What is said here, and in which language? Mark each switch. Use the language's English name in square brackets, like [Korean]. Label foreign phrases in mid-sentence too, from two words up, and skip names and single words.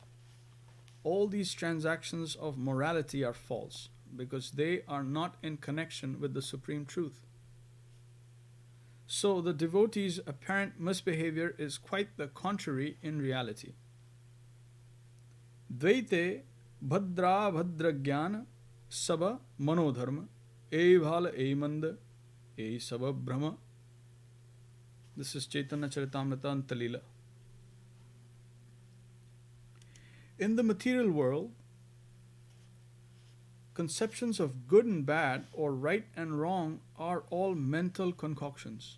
[English] All these transactions of morality are false, because they are not in connection with the Supreme Truth. So the devotee's apparent misbehavior is quite the contrary in reality. [Bangla] দ্বৈতে ভদ্র ভদ্র জ্ঞান সব মনোধর্ম এই ভাল এই মন্দ এই সব ব্রহ্ম. [English] This is Chaitanya Charitamrita Antalila. In the material world, conceptions of good and bad or right and wrong are all mental concoctions.